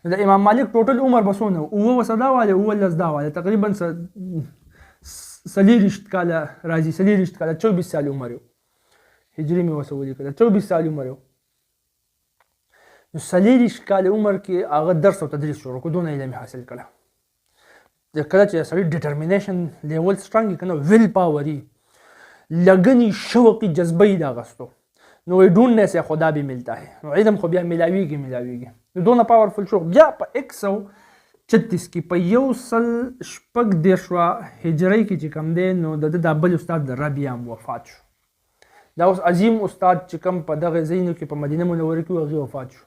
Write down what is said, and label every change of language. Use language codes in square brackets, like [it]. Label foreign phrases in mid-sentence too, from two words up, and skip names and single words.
[ps] نو د امام مالک ټوټل عمر به څونه و 9 واله 19 واله تقریبا 40 کاله راځي 40 کاله 24 سال عمر یو هجري مې ورسره ولیکله 24 سال عمر یو نو 40 کاله عمر کې هغه درس او تدریس شروع کړو دونه علم حاصل کړه. کله چې سړی [en] determination level strong [ps] که نه [en] will power [ps] لګنی شوقي جذبه یې د اخیستو نو وایي [ur] ډونډنے سے خدا بھی ملتا ہے [ps] نو علم خو بیا میلاویږي نو دونه پاورفل شو. بیا په 136 کې په 114 هجري کې چې کوم دی نو د ده بل استاد د ربیع هم وفات شو. دا اوس عظیم استاد چې کوم په دغه ځایونو کې په مدینه منوره کې هغې وفات شو.